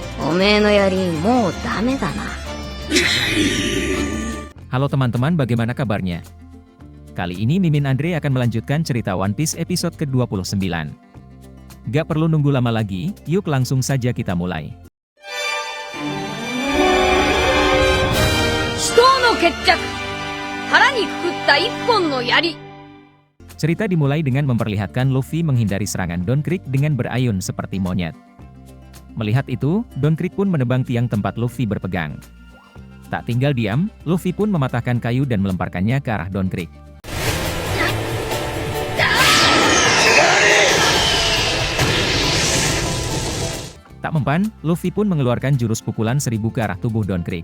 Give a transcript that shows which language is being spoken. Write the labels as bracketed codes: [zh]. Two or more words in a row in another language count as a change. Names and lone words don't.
[ja] おめえの槍もうダメだな。 [id] Halo teman-teman, bagaimana kabarnya? Kali ini Mimin Andre akan melanjutkan cerita One Piece episode ke-29. Gak perlu nunggu lama lagi, yuk langsung saja kita mulai. [ja] 死闘の決着、腹にくくった一本の槍。 [id] Cerita dimulai dengan memperlihatkan Luffy menghindari serangan Don Krieg dengan berayun seperti monyet. Melihat itu, Don Krieg pun menebang tiang tempat Luffy berpegang. Tak tinggal diam, Luffy pun mematahkan kayu dan melemparkannya ke arah Don Krieg. Tak mempan, Luffy pun mengeluarkan jurus pukulan 1000 ke arah tubuh Don Krieg.